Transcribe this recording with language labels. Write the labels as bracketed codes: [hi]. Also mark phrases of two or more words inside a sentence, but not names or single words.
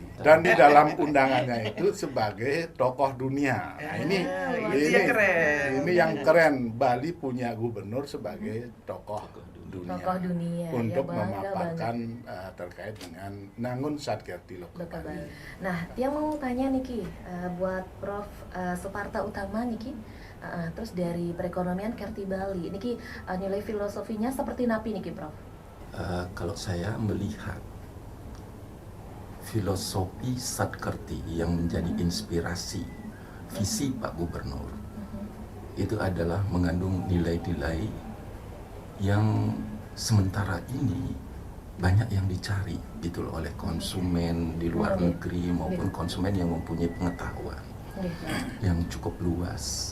[id] Dan di dalam undangannya itu sebagai tokoh dunia. Nah, itu yang keren. ini yang keren. Bali punya gubernur sebagai tokoh dunia. Tokoh dunia. Untuk Ya, bangga memaparkan terkait dengan Nangun Satkerti Loka Loka Bali. Bali. Nah, yang mau tanya Niki, buat Prof Suparta Utama Niki, terus dari perekonomian Kerti Bali, Niki nilai filosofinya seperti [ban] napi Niki, [id] Prof? Kalau saya melihat filosofi Satkerti yang menjadi inspirasi visi Pak Gubernur, itu adalah mengandung nilai-nilai yang sementara ini banyak yang dicari gitu loh oleh konsumen di luar negeri maupun konsumen yang mempunyai pengetahuan yang cukup luas.